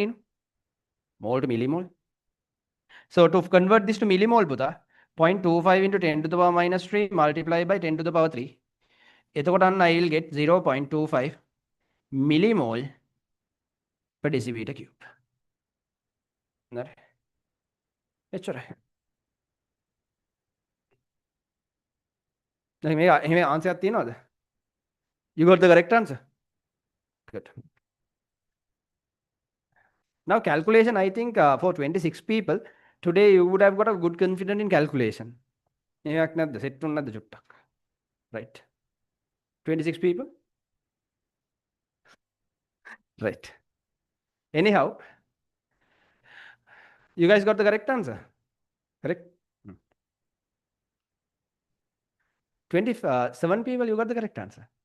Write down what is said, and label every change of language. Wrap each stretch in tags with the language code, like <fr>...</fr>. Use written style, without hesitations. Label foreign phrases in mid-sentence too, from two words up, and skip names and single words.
<en>No? Mole to millimole. So to convert this to millimole, puta, 0.25 into 10 to the power minus 3 multiply by 10 to the power 3.</en> <si>එතකොට</si> <en>I will get 0.25 millimole per decimeter cube.</en> <si>හරි. එච්චරයි. දැන් මේ එහෙම answer එකක් තියෙනවද?</si> <en>You got the correct answer? Good. Now calculation, I think for 26 people, today you would have got a good confidence in calculation.</en> <si>එහෙමක් නැද්ද? සෙට් වුණ නැද්ද චුට්ටක්?</si> <en>Right. 26 people? Right. Anyhow, you guys got the correct answer? Correct? 27 people, you got the correct answer.</en>